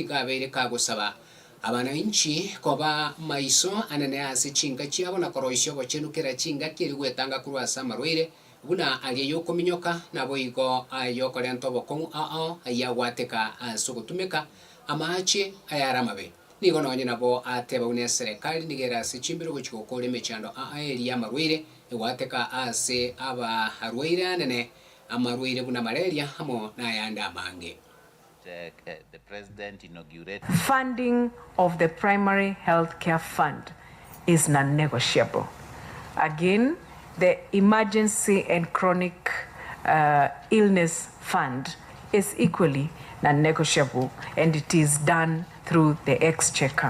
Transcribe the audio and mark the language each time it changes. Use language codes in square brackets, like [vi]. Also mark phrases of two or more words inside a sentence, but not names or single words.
[guz] kabere kagusaba abana inchi koba maiso anene ase chinka chiabo na koroisho bochenu kera chinga kiri gwetanga kurwa asa marwire buna aliyo kominyoka na boigo ayo korento bokongu ayagwateka asugutumeka amache ayaramabe nigo nonye nabo ateba une serikali nigera sichimbiro gochikokore mechando eri ya marwire egwateka ase aba harwire nene amarwaire buna malaria hamo na yanda mange. [en] The president inaugurated. Funding of the primary health care fund is non-negotiable. Again, the emergency and chronic illness fund is equally non-negotiable, and it is done through the exchequer.